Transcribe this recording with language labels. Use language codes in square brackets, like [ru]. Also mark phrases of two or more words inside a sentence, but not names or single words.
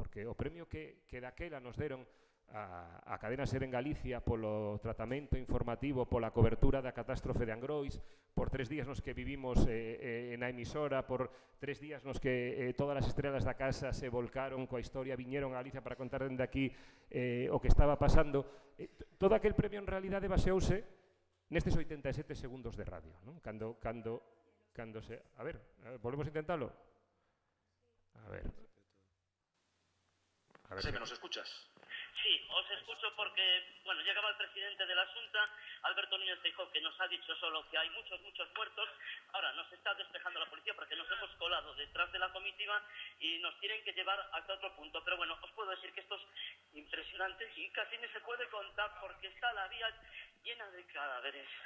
[gl] Porque o premio que daquela nos deron a cadena SER en Galicia polo tratamento informativo, pola cobertura da catástrofe de Angrois, por 3 días nos que vivimos na emisora, por 3 días nos que todas as estrelas da casa se volcaron coa historia, viñeron a Galicia para contar dende aquí o que estaba pasando. Todo aquel premio en realidade baseouse nestes 87 segundos de radio, ¿no? Cando se... A ver, volvemos a intentalo? A ver. [es] Sí, ¿me nos escuchas? Sí, os escucho porque, bueno, ya acaba el presidente de la Junta, Alberto Núñez Feijóo, que nos ha dicho solo que hay muchos muertos. Ahora nos está despejando la policía porque nos hemos colado detrás de la comitiva y nos tienen que llevar hasta otro punto. Pero bueno, os puedo decir que esto es impresionante y casi ni se puede contar porque está la vía llena de cadáveres.